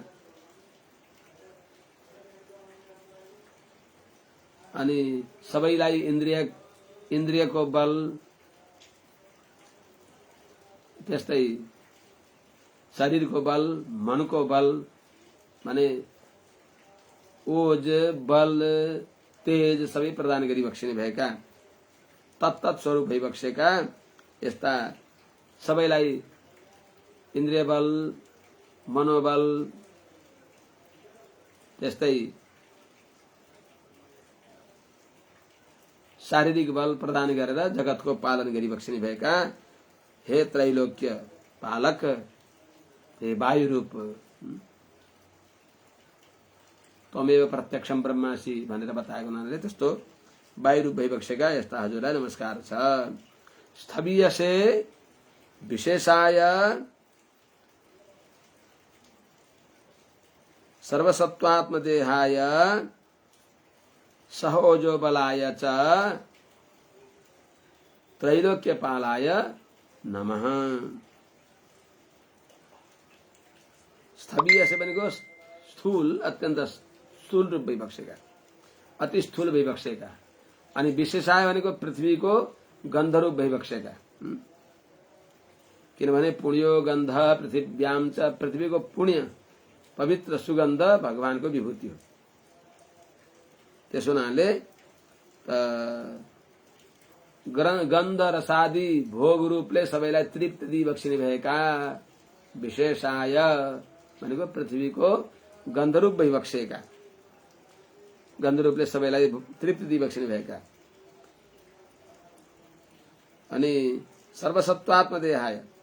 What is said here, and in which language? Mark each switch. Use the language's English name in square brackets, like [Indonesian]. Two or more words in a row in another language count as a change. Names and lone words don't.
[Nepali] अनि सबैलाई इन्द्रियको बल त्यस्तै शरीरको बल मनको बल माने ओज बल तेज सबै प्रदान गरी बक्सिने भएका तत्तत् स्वरूप भइबक्सेका यस्ता सबैलाई इन्द्रिय बल मनोबल त्यस्तै शारीरिक बल प्रदान गरेर जगतको पालन गरी बक्सिने भएका हे त्रैलोक्य पालक हे वायु रूप [Sanskrit] त्वमेव प्रत्यक्षम ब्रह्मासि [Nepali] भनेर बताएको हुनाले त्यस्तो वायु रूप भइबक्सेका यस्ता हजुरलाई नमस्कार छ। [Sanskrit] स्थवीयसे विशेषाय सर्वसत्त्वात्मदेहाय सह ओजो बलाय च त्रैलोक्यपालाय नमः। [Nepali] स्थवीयसे भनेको स्थूल अत्यन्त स्थूल रूप भइबक्सेका अति स्थूल भइबक्सेका अनि विशेषाय भनेको पृथ्वीको गन्धरूप भइबक्सेका किनभने [Sanskrit] पुण्यो गन्ध पृथिव्याम च [Nepali] पृथ्वीको पुण्य पवित्र सुगन्ध भगवानको विभूति हो। त्यसो हुनाले गन्ध रसादि भोग रूपले सबैलाई तृप्ति दिइबक्सिने भएका विशेषाय भनेको पृथ्वीको गन्धरूप भइबक्सेका गन्धरूपले सबैलाई तृप्ति दिइबक्सिने भएका अनि सर्वसत्त्वात्मदेहाय